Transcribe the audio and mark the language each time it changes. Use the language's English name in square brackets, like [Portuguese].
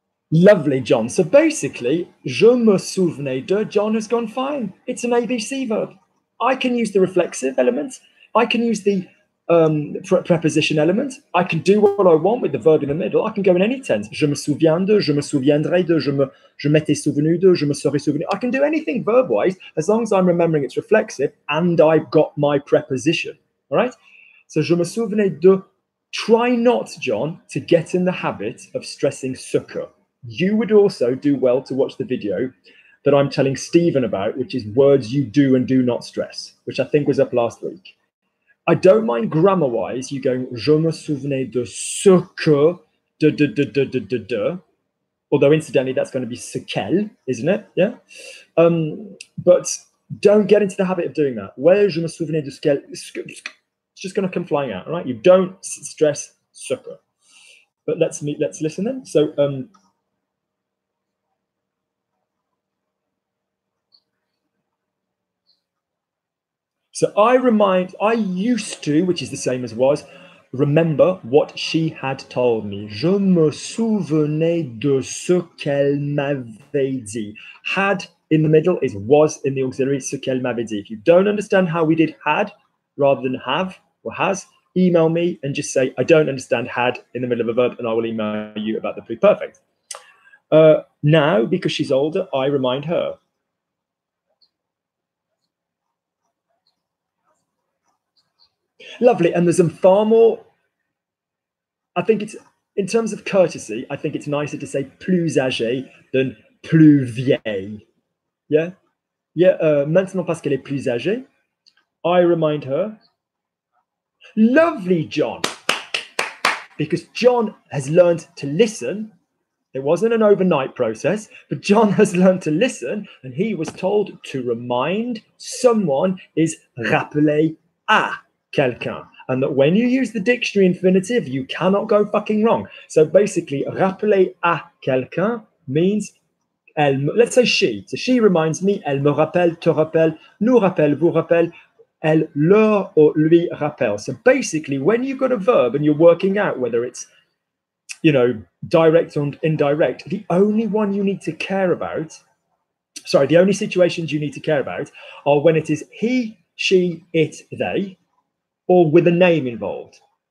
[English] Lovely, John. So basically, [French] je me souvenais de, [English] John has gone fine. It's an ABC verb. I can use the reflexive element. I can use the preposition element. I can do what I want with the verb in the middle. I can go in any tense. [French] Je me souviens de, je me souviendrai de, je m'étais souvenu de, je me serais souvenu. [English] I can do anything verb-wise as long as I'm remembering it's reflexive and I've got my preposition. All right? So [French] je me souvenais de. [English] Try not, John, to get in the habit of stressing sukkah. You would also do well to watch the video that I'm telling Stephen about, which is words you do and do not stress, which I think was up last week. I don't mind grammar-wise you going, [French] je me souvenais de ce que, de. [English] Although incidentally, that's going to be [French] ce qu'elle, [English] isn't it? Yeah. But don't get into the habit of doing that. [French] Ouais, je me souvenais de ce qu'elle. [English] It's just going to come flying out, all right? You don't stress [French] ce que. [English] But let's listen then. So, I used to, which is the same as was, remember what she had told me. [French] Je me souvenais de ce qu'elle m'avait dit. [English] Had in the middle is was in the auxiliary, [French] ce qu'elle m'avait dit. [English] If you don't understand how we did had rather than have or has, email me and just say, I don't understand had in the middle of a verb, and I will email you about the pluperfect. Now, because she's older, I remind her. Lovely. And there's some far more, I think it's, in terms of courtesy, I think it's nicer to say [French] plus âgée [English] than [French] plus vieille. [English] Yeah? [French] Yeah, maintenant parce qu'elle est plus âgée, [English] I remind her. Lovely, John. Because John has learned to listen. It wasn't an overnight process, but John has learned to listen, and he was told to remind someone is [French] rappeler à quelqu'un. [English] And that when you use the dictionary infinitive, you cannot go fucking wrong. So basically, [French] rappeler à quelqu'un [English] means Let's say she. So she reminds me, [French] elle me rappelle, te rappelle, nous rappelle, vous rappelle, elle leur or lui rappelle. [English] So basically, when you've got a verb and you're working out whether it's, direct or indirect, the only one you need to care about, the only situations you need to care about are when it is he, she, it, they, or with a name involved.